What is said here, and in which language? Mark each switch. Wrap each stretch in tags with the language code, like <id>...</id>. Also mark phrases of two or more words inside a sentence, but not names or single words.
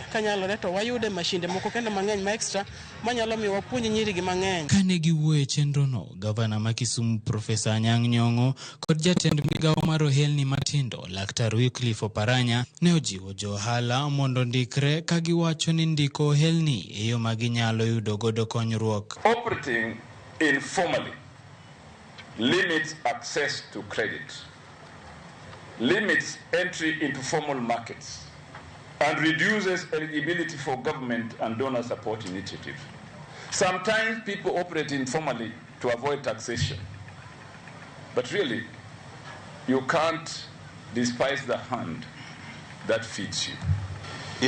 <luo>Kanyalore to wayude mashinde moko kendo mang'eny ma extra manyalo mi wapuonj nyiri gi mang'eny. Kane giwuoyo e chenro no, Gavana ma Kisumu Profesa Nyong'o kod jatend migao mar ohelni matindo Laktar Wycliffe Oparanya ne ojiwo jo ohala mondo ndikre ka giwacho ni ndiko ohelni e yo ma ginyalo yudo godo konyruok.</luo> <en>Operating informally limits access to credit, limits entry into formal markets, and reduces eligibility for government and donor support initiatives. Sometimes people operate informally to avoid taxation, but really, you can't despise the hand that feeds you.</en>